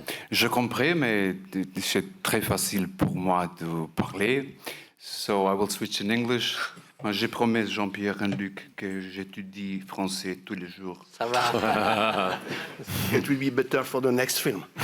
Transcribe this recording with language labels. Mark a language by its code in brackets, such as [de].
[fr] Je comprends, mais c'est très facile pour moi de parler. [en] So I will switch in English. [fr] Moi, j'ai promis Jean-Pierre et Luc que j'étudie français tous les jours. Ça va. [en] It will be better for the next film.